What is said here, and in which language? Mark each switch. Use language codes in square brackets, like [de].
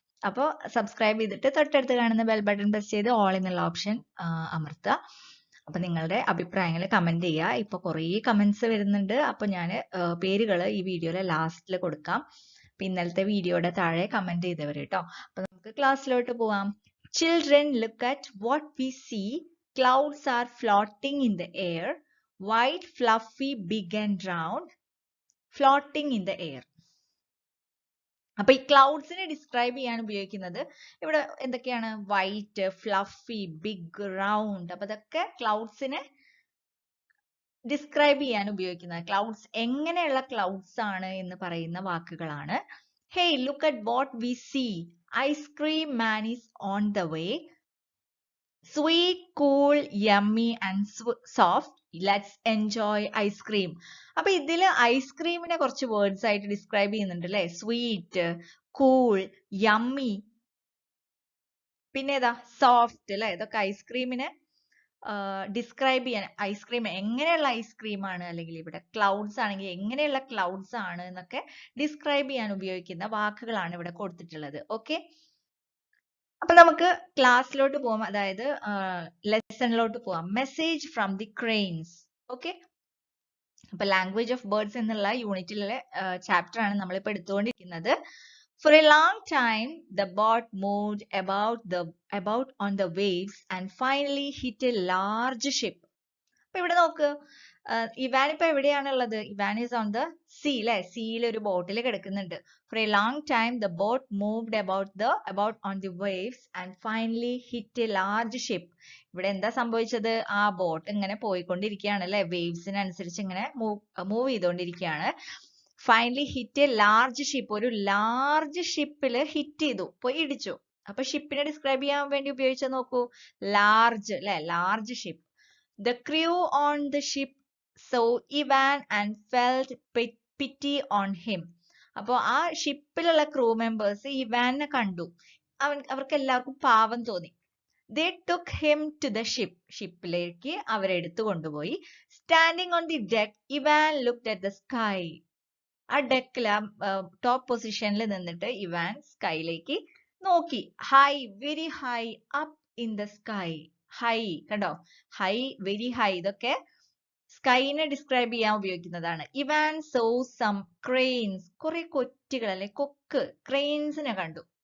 [ml] അപ്പോൾ സബ്സ്ക്രൈബ് ചെയ്തിട്ട് തൊട്ടടുത്ത് കാണുന്ന ബെൽ ബട്ടൺ പ്രസ് ചെയ്ത് ഓൾ എന്നുള്ള ഓപ്ഷൻ അമർത്തുക. അപ്പൊ നിങ്ങളുടെ അഭിപ്രായങ്ങൾ കമന്റ് ചെയ്യുക. ഇപ്പൊ കുറേ കമന്റ്സ് വരുന്നുണ്ട്. അപ്പൊ ഞാൻ പേരുകൾ ഈ വീഡിയോയിലെ ലാസ്റ്റിൽ കൊടുക്കാം. അപ്പൊ ഇന്നലത്തെ വീഡിയോയുടെ താഴെ കമന്റ് ചെയ്തവർ കേട്ടോ. അപ്പൊ നമുക്ക് ക്ലാസ്സിലോട്ട് പോവാം. [en] Children, look at what we see. Clouds are floating in the air. White, fluffy, big and round. Floating in the air. [ml] അപ്പൊ ഈ ക്ലൗഡ്സിനെ ഡിസ്ക്രൈബ് ചെയ്യാൻ ഉപയോഗിക്കുന്നത് ഇവിടെ എന്തൊക്കെയാണ്? White, fluffy, big, round. അപ്പൊ ഇതൊക്കെ ക്ലൗഡ്സിനെ ഡിസ്ക്രൈബ് ചെയ്യാൻ ഉപയോഗിക്കുന്നത്. ക്ലൗഡ്സ് എങ്ങനെയുള്ള ക്ലൗഡ്സ് ആണ് എന്ന് പറയുന്ന വാക്കുകളാണ്. [en] Hey, look at what we see. Ice cream man is on the way. Sweet, cool, yummy and soft. Let's enjoy ice cream. [ml] അപ്പൊ ഇതില് ഐസ്ക്രീമിനെ കുറച്ച് വേർഡ്സ് ആയിട്ട് ഡിസ്ക്രൈബ് ചെയ്യുന്നുണ്ട് അല്ലെ? സ്വീറ്റ്, കൂൾ, യമ്മി, പിന്നെ ഏതാ? സോഫ്റ്റ് അല്ലെ? ഇതൊക്കെ ഐസ്ക്രീമിനെ ഡിസ്ക്രൈബ് ചെയ്യാൻ, ഐസ്ക്രീം എങ്ങനെയുള്ള ഐസ്ക്രീം ആണ്, അല്ലെങ്കിൽ ഇവിടെ ക്ലൗഡ്സ് ആണെങ്കിൽ എങ്ങനെയുള്ള ക്ലൗഡ്സ് ആണ് എന്നൊക്കെ ഡിസ്ക്രൈബ് ചെയ്യാൻ ഉപയോഗിക്കുന്ന വാക്കുകളാണ് ഇവിടെ കൊടുത്തിട്ടുള്ളത്. ഓക്കെ, അപ്പൊ നമുക്ക് ക്ലാസ്സിലോട്ട് പോവാം, അതായത് ലെസണിലോട്ട് പോവാം. Message from the cranes. Okay, അപ്പൊ ലാംഗ്വേജ് ഓഫ് ബേർഡ്സ് എന്നുള്ള യൂണിറ്റിലെ ചാപ്റ്റർ ആണ് നമ്മളിപ്പോ എടുത്തുകൊണ്ടിരിക്കുന്നത്. [en] For a long time, the boat moved about on the waves and finally hit a large ship. [ml] അപ്പൊ ഇവിടെ നോക്ക്, ഇവാൻ ഇപ്പൊ എവിടെയാണുള്ളത്? [en] Ivan is on the sea [ml] അല്ലെ? സീയിൽ ഒരു ബോട്ടിൽ കിടക്കുന്നുണ്ട്. [en] For a long time, the boat moved about on the waves and finally hit a large ship. [ml] ഇവിടെ എന്താ സംഭവിച്ചത്? ആ ബോട്ട് ഇങ്ങനെ പോയിക്കൊണ്ടിരിക്കുകയാണ് അല്ലെ? വേവ്സിനനുസരിച്ച് ഇങ്ങനെ മൂവ് ചെയ്തുകൊണ്ടിരിക്കുകയാണ്. [en] Finally hit a large ship. [ml] ഒരു ലാർജ് ഷിപ്പില് ഹിറ്റ് ചെയ്തു, പോയി ഇടിച്ചു. അപ്പൊ ഷിപ്പിനെ ഡിസ്ക്രൈബ് ചെയ്യാൻ വേണ്ടി ഉപയോഗിച്ചത് നോക്കൂ, ലാർജ് അല്ലെ? [en] Large ship. The crew on the ship saw Ivan and felt pity on him. [ml] അപ്പോ ആ ഷിപ്പിലുള്ള ക്രൂ മെമ്പേഴ്സ് ഇവാനെ കണ്ടു, അവർക്ക് എല്ലാവർക്കും പാവം തോന്നി. [en] They took him to the ship. [ml] ഷിപ്പിലേക്ക് അവരെടുത്തു കൊണ്ടുപോയി. [en] Standing on the deck, Ivan looked at the sky. [ml] ആ ഡെക്കില് top പൊസിഷനിൽ നിന്നിട്ട് ഇവാൻ സ്കൈയിലേക്ക് നോക്കി. [en] High, very high, up in the sky. High കണ്ടോ? [ml] ഹൈ, വെരി ഹൈ, ഇതൊക്കെ സ്കൈനെ ഡിസ്ക്രൈബ് ചെയ്യാൻ ഉപയോഗിക്കുന്നതാണ്. [en] Ivan saw some cranes. [ml] കുറെ കൊറ്റുകൾ അല്ലെ, കൊക്ക്, ക്രെയിൻസിനെ കണ്ടു.